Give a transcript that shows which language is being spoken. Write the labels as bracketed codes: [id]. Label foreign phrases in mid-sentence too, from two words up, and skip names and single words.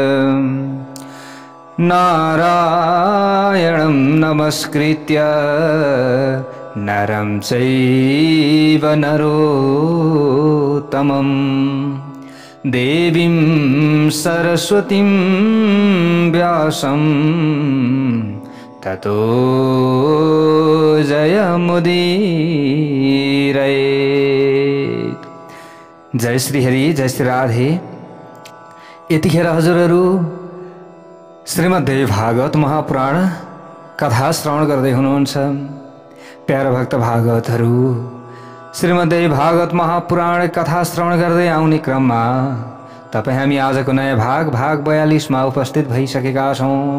[sa] नारायणं नमस्कृत्य नरं चैव नरोत्तमं देवीं सरस्वतीं व्यासं ततो जयमुदीरयेत्। [ne] जय श्री हरि, जय श्री राधे। यतिखेर हजुरहरू श्रीमद्देवी भागवत महापुराण कथा श्रवण गर्दै हुनुहुन्छ। प्यारा भक्त भागवतहरू, श्रीमद्देवी भागवत महापुराण कथा श्रवण गर्दै आउने क्रममा तपाईँ हामी आजको नयाँ भाग 42 मा उपस्थित भइसकेका छौँ।